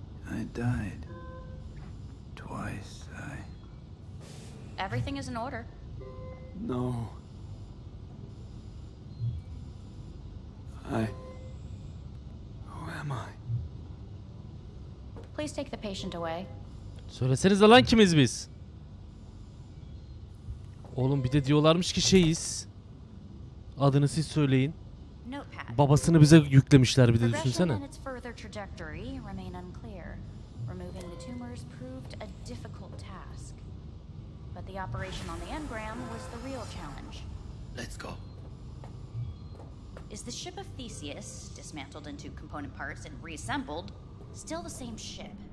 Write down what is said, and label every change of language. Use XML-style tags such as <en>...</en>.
<en>I died. Twice, Everything is in order. No. Who am I? Please take the patient away.</en> <tr>Söylesenize lan kimiz biz? Oğlum bir de diyorlarmış ki şeyiz. Adını siz söyleyin.</tr> <en>Notepad.</en> <tr>Babasını bize yüklemişler bir de düşünsene.</tr> <en>Progression and its further trajectory remain unclear. removing the tumors proved a difficult task. But the operation on the engram was the real challenge. Let's go. Is the ship of Theseus, dismantled into component parts and reassembled, still the same ship?</en>